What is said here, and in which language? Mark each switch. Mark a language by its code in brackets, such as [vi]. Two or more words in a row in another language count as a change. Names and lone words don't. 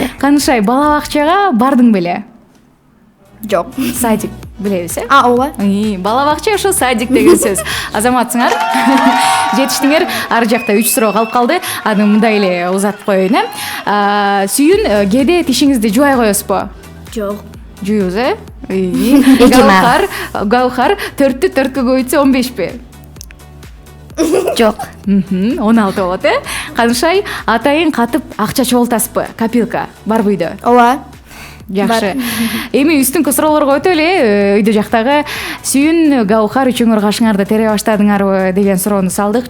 [ky] Канышай, бала бакчага бардың беле? Жок. Садик билебиз, Ооба. Бала бакча ошо садик деген сөз. Азаматсыңар. Жетиштиңер. Ар жакта 3 суроо калып калды. Аны мындай эле узатып коеюн, Сүйүн, кээде тишиңизди жубай коесузбу? Жоқ. Жуюбуз, Гаухар, 4-тү 4кө көбөйтсө 15пи? Жоқ. 16 болот, Канышай, атайын катып акча чогултасызбы? Копилка барбы үйдө? Ооба. Жакшы. Эми үстүңкү суроолорго өтөлү. Үйдө жактагы Сүйүн, Гаухар үчүңөр кашыңарды тере баштадыңарбы деген суроону салдык.